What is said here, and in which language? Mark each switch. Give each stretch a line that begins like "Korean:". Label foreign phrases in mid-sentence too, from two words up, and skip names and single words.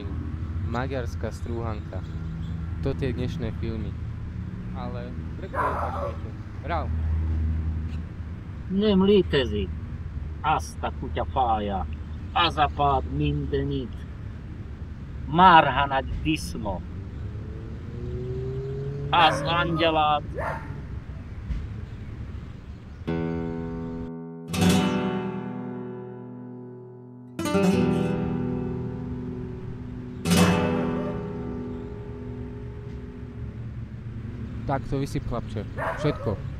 Slovak: Maďarská strúhanka. To tie dnešné filmy. Ale prečo opačujete? Rau!
Hungarian: Nem létezik. Azt a kutyafája. Az a pad mindenit. Marha nagy disznó. Az angyalát.
Slovak: Tak to vysyp, chlapče. Všetko.